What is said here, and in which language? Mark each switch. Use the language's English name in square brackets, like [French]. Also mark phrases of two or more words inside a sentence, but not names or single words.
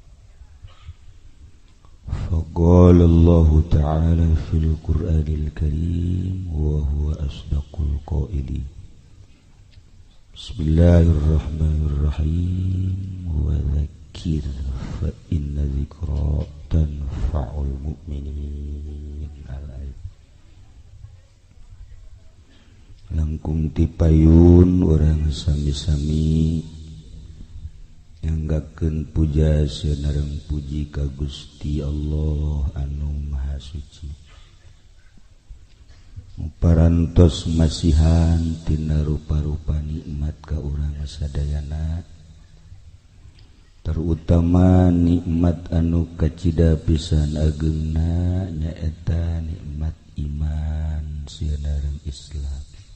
[Arabic] فقال الله تعالى في القرآن الكريم وهو أصدق القائلين. بسم الله الرحمن الرحيم. وذكر فإن الذكرى تنفع المؤمنين. [Sundanese] Langkung tipayun orang sami-sami nyanggakeun puja seunareng puji ka Gusti Allah anu Maha Suci. Parantos masihan tina rupa-rupa nikmat ka urang sadayana, terutama nikmat anu kacida pisan ageungna nyaeta nikmat iman seunareng Islam.